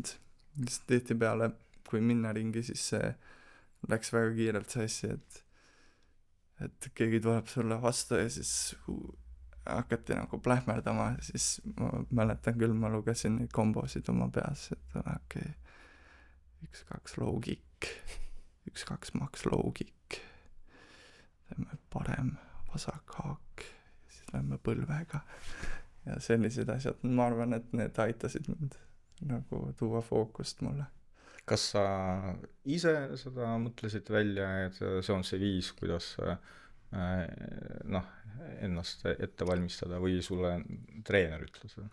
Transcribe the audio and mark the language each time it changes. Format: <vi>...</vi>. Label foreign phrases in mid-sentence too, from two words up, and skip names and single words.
<et>Siis tihtipeale, kui minna ringi, siis see läks väga kiirelt see asja, et keegi tuleb sulle vastu ja siis hakati nagu plähmerdama, siis ma mäletan küll, ma lugesin neid kombosid oma peas, et okei, 1-2</et> <en>low kick,</en> <et>1-2</et> <en>max low kick,</en> <et>teeme parem vasak haak, siis lähme põlvega ja sellised asjad. Ma arvan, et need aitasid mind nagu tuua fookust mulle. Kas sa ise seda mõtlesid välja, et see on see viis, kuidas ennast ette valmistada või sulle treener ütles?</et>